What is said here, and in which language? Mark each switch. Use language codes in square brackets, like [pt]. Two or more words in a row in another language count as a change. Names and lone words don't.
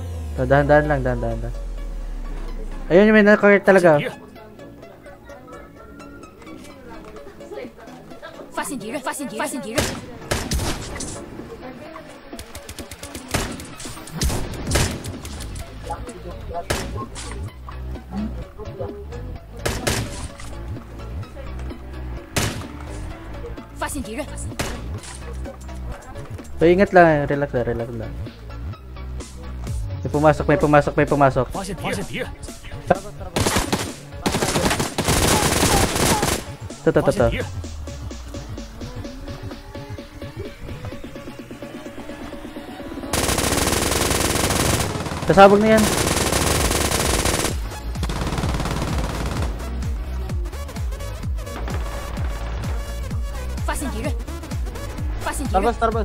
[tl] So, dahan-dahan lang, dahan-dahan lang. Ayun yung may naka-cart talaga. [zh] 发现敌人，发现敌人，发现敌人。发现敌人。 [tl] So, ingat lang, relax lang, relax lang. May pumasok, may pumasok, may pumasok. [zh] 发现敌人， [tl] Ito. [zh] 发现敌人， [tl] Sasabog na yan. Tarbas.